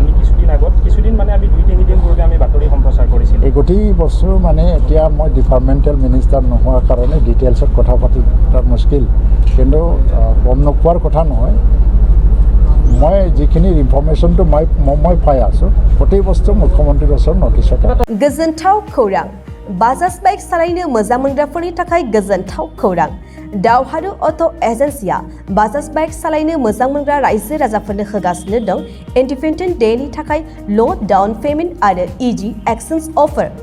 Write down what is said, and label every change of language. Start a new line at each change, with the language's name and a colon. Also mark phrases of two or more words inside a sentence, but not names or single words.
Assamese: আমি কিছুদিন মানে আমি 2-3 দিন পূৰ্বে আমি বাতৰি সম্প্ৰচাৰ কৰিছিলোঁ। এই গোটেই বস্তু মানে এতিয়া মই
English: departmental minister
Assamese: নোহোৱাৰ কাৰণে ডিটেইলছত কথা পাতি মুস্কিল, কিন্তু গম নোপোৱাৰ কথা নহয়। মই যিখিনি ইনফৰ্মেশ্যনটো মই পাই আছোঁ, গোটেই বস্তু মুখ্যমন্ত্ৰীৰ ওচৰত নটিছত।
Bodo: गोजोनथाव खौरां, बाजाज बाइक सालायनो मोजां मोनग्राफोरनि थाखाय गोजोनथाव खौरां। दावहारु
English: auto agencyआ
Bodo: बाजाज बाइक सालायनो मोजां मोनग्रा रायजो राजाफोरनो होगासिनो दं
English: independent dayनि
Bodo: थाखाय
English: low down payment
Bodo: आरो
English: easy exchange offer.